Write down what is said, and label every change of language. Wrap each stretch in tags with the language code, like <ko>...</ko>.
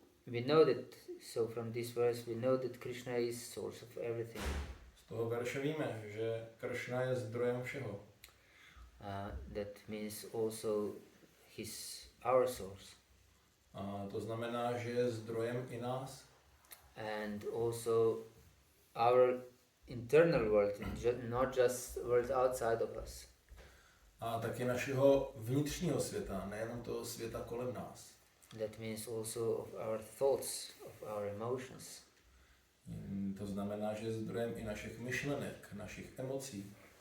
<en>We know that, so from this verse we know that Krishna is source of everything.</en> <cs>Z toho verše víme, že Kršna je zdrojem všeho.</cs> <en>That means also our source.</en> <cs>A to znamená, že je zdrojem i nás.</cs> <en>And also our internal world, not just world outside of us.</en> <cs>A taky našeho vnitřního světa, nejenom toho světa kolem nás.</cs> <en>That means also of our thoughts, of our emotions.</en> <cs>To znamená, že je zdrojem i našich myšlenek, našich emocí.</cs>